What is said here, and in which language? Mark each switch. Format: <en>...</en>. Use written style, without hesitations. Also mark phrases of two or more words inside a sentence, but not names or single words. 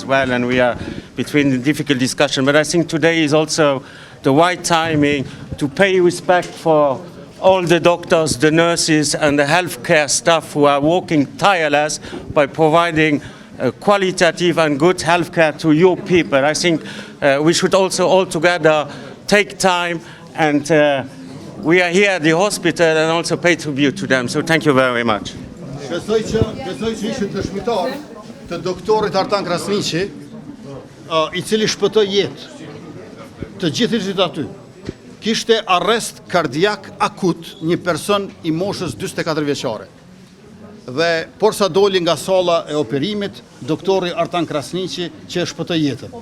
<en>well, and we are between the difficult discussion. But I think today is also the right timing to pay respect for all the doctors, the nurses, and the healthcare staff who are working tireless by providing qualitative and good healthcare to your people. I think we should also all together take time, and we are here at the hospital and also pay tribute to them. So thank you very much.</en> <sq>Besoj që ishte dëshmitar të doktorit Artan Krasniqi, I cili shpëtoi jetë të gjithë ishit aty. Kishte arrest kardiak akut një person I moshës 44 vjeçare. Dhe por sa doli nga salla e operimit, doktori Artan Krasniqi që e shpëtoi jetën.</sq>